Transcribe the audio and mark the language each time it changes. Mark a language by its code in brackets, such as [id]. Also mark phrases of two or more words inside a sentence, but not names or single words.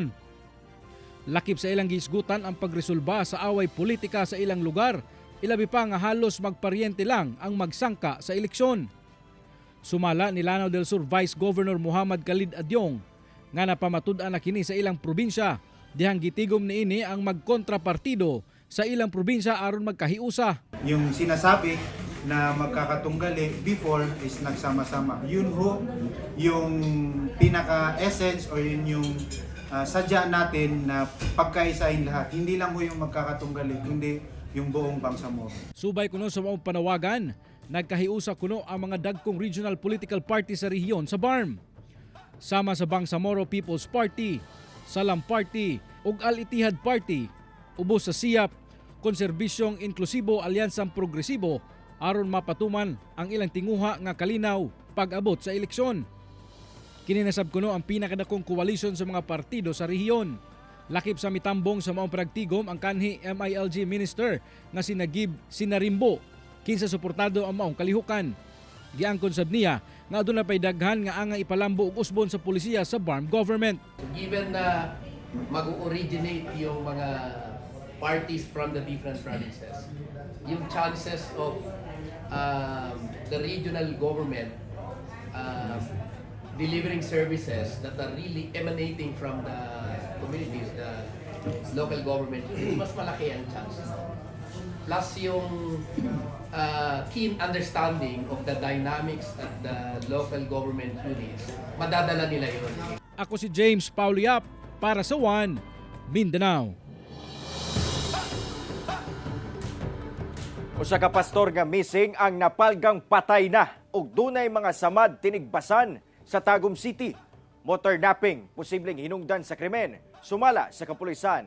[ceb] Lakip sa ilang gisgutan ang pagresolba sa away politika sa ilang lugar, ilabi pa nga halos magparyente lang ang magsangka sa eleksyon. Sumala ni Lanao del Sur Vice Governor Muhammad Khalid Adyong nga napamatud-an na kini sa ilang probinsya dihang gitigom niini ang magkontrapartido sa ilang probinsya aron magkahiusa. [tl] Yung sinasabi na magkakatunggali before is nagsama-sama. Yun ho, yung pinaka-essence o yun yung sadya natin na pagkaisahin lahat. Hindi lang ho yung magkakatunggali, kundi yung buong Bangsamoro. [ceb] Subay kuno sa mga panawagan, nagkahiusa kuno ang mga dagkong regional political party sa rehiyon sa BARM. Sama sa Bangsamoro People's Party, Salam Party ug Al-Ittihad Party, ubos sa SIAP, Konserbisyong Inklusibo Alyansang Progresibo aron mapatuman ang ilang tinguha nga kalinaw pag-abot sa eleksyon. Kininasab kuno ang pinakadakong koalisyon sa mga partido sa rehiyon. Lakip sa mitambong sa maong pragtigom ang kanhi MILG Minister nga si Nagib Sinarimbo kinsa suportado ang maong kalihukan. Giangkon sab niya nga aduna pay daghan nga angay ipalambo og usbon sa pulisiya sa BARM government. [en] Given [tl] na mag-originate yung mga [en] parties from the different provinces, yung chances of the regional government delivering services that are really emanating from the communities, the local government, [tl] mas malaki ang chance. [en] Plus yung keen understanding of the dynamics at the local government units, [tl] madadala nila yun. [ceb] Ako si James Paulo Yap para sa One Mindanao. Usa ka pastor nga missing ang napalgang patay na ug dunay mga samad tinigbasan sa Tagum City. Motor napping, posibleng hinungdan sa krimen, sumala sa kapulisan.